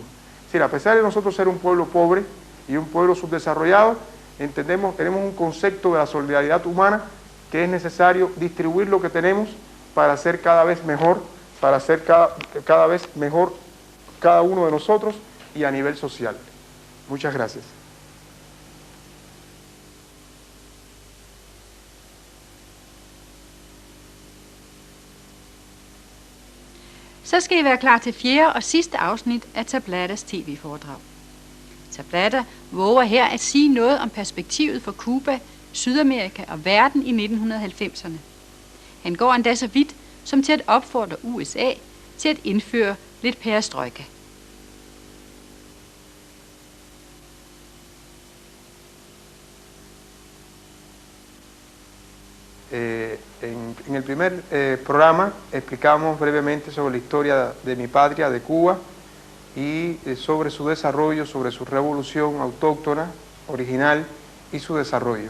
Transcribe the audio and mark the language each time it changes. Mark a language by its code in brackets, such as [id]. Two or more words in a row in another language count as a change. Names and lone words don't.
[es] Es decir, a pesar de nosotros ser un pueblo pobre y un pueblo subdesarrollado, tenemos un concepto de la solidaridad humana, que es necesario distribuir lo que tenemos para ser cada vez mejor, para ser cada vez mejor cada uno de nosotros y a nivel social. Muchas gracias. [da] Så skal I være klar til fjerde og sidste afsnit af Tablatas tv-foredrag. Tablata våger her at sige noget om perspektivet for Cuba, Sydamerika og verden i 1990'erne. Han går endda så vidt som til at opfordre USA til at indføre lidt perestrojka. [es] En el primer programa explicamos brevemente sobre la historia de mi patria, de Cuba, y sobre su desarrollo, sobre su revolución autóctona, original, y su desarrollo.